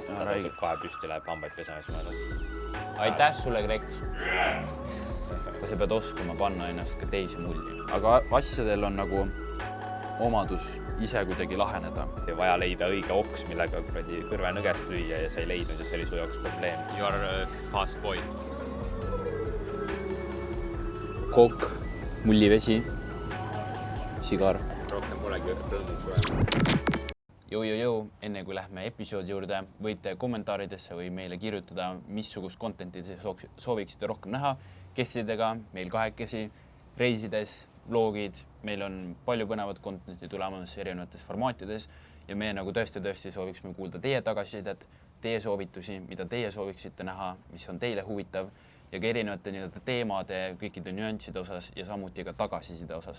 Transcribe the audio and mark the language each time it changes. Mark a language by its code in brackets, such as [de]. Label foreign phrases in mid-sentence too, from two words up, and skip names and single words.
[et] Ta tõuseb kohe püsti, läheb hambaid pesema, siis ma aitäh sulle, Kreks! Sa pead oskama panna ennast ka teise mulli. Aga asjadel on nagu omadus ise kuidagi laheneda. Vaja leida õige oks, millega kõrve nõgest lüüa ja sa ei leidnud ja see oli su jaoks probleem. [en] You are a fast boy. [et] Kook, mullivesi, sigar. Rohkem polegi rõõmuks vaja. Jõu, enne kui lähme episoodi juurde, võite kommentaaridesse või meile kirjutada, missugust contenti te sooviksite rohkem näha kestidega, meil kahekesi, reisides, vlogid, meil on palju põnevat contenti tulemas erinevates formaatides ja me nagu tõesti sooviksime kuulda teie tagasisidet, teie soovitusi, mida teie sooviksite näha, mis on teile huvitav ja ka erinevate teemade, kõikide nüansside osas ja samuti ka tagasiside osas.